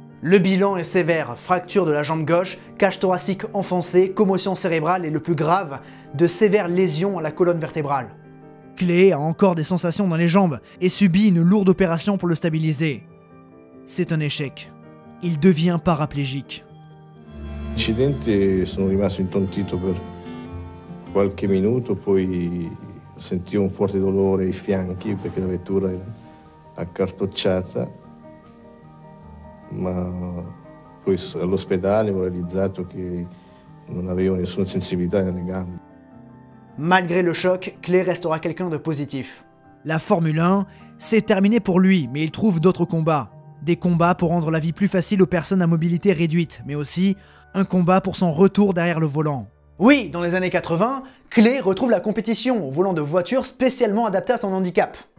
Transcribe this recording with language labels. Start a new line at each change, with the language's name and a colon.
French: Le bilan est sévère, fracture de la jambe gauche, cage thoracique enfoncée, commotion cérébrale et le plus grave, de sévères lésions à la colonne vertébrale. Clay a encore des sensations dans les jambes et subit une lourde opération pour le stabiliser. C'est un échec. Il devient paraplégique.
Italian: L'incidente, sono rimasto intontito per qualche minuto, poi sentivo un forte dolore ai fianchi perché la vettura era accartocciata, ma poi all'ospedale ho realizzato che non avevo nessuna sensibilità nelle gambe.
French: Malgré le choc, Clay restera quelqu'un de positif. La Formule 1, c'est terminé pour lui, mais il trouve d'autres combats. Des combats pour rendre la vie plus facile aux personnes à mobilité réduite, mais aussi un combat pour son retour derrière le volant. Oui, dans les années 80, Clay retrouve la compétition au volant de voitures spécialement adaptées à son handicap.